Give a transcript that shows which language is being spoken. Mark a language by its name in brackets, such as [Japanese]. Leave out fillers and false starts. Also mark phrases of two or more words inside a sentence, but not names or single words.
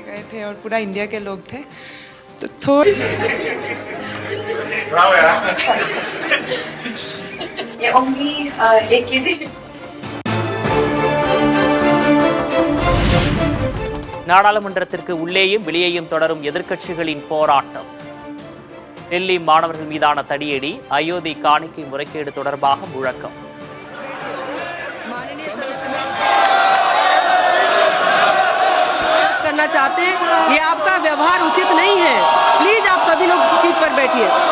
[Tamil] நாடாளுமன்றத்திற்கு உள்ளேயும் வெளியேயும் தொடரும் எதிர்க்கட்சிகளின் போராட்டம். டெல்லி மாணவர்கள் மீதான தடியடி, அயோத்தி காணிக்கை முறைகேடு தொடர்பாக முழக்கம். [Hindi] करना चाहते हैं, ये आपका व्यवहार उचित नहीं है. प्लीज आप सभी लोग सीट पर बैठिए.